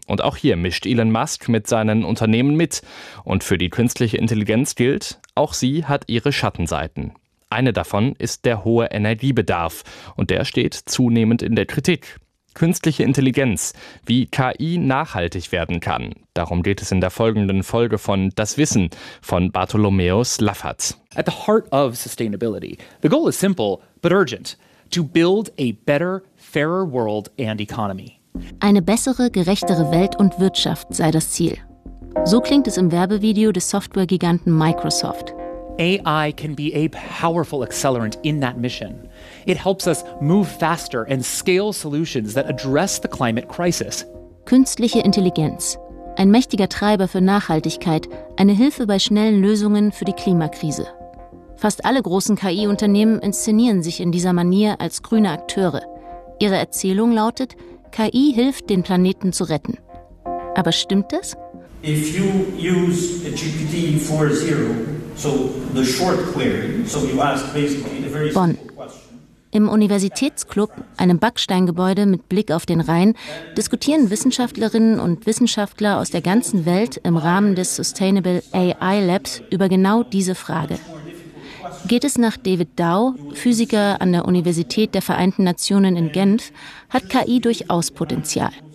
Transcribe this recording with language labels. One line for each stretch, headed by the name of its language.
German: Und auch hier mischt Elon Musk mit seinen Unternehmen mit. Und für die künstliche Intelligenz gilt, auch sie hat ihre Schattenseiten. Eine davon ist der hohe Energiebedarf und der steht zunehmend in der Kritik. Künstliche Intelligenz, wie KI nachhaltig werden kann. Darum geht es in der folgenden Folge von Das Wissen von Bartholomäus Laffert.
English: At the heart of sustainability, the goal is simple but urgent: to build a better, fairer world and economy.
German: Eine bessere, gerechtere Welt und Wirtschaft sei das Ziel. So klingt es im Werbevideo des Software-Giganten Microsoft.
English: AI can be a powerful accelerant in that mission. It helps us move faster and scale solutions that address the climate crisis.
German: Künstliche Intelligenz. Ein mächtiger Treiber für Nachhaltigkeit, eine Hilfe bei schnellen Lösungen für die Klimakrise. Fast alle großen KI-Unternehmen inszenieren sich in dieser Manier als grüne Akteure. Ihre Erzählung lautet, KI hilft, den Planeten zu retten. Aber stimmt das?
English: If you use a GPT-4.0, so the short query, so you ask basically the very Bonn. Simple question.
German: Im Universitätsclub, einem Backsteingebäude mit Blick auf den Rhein, diskutieren Wissenschaftlerinnen und Wissenschaftler aus der ganzen Welt im Rahmen des Sustainable AI Labs über genau diese Frage. Geht es nach David Dow, Physiker an der Universität der Vereinten Nationen in Genf, hat KI durchaus Potenzial.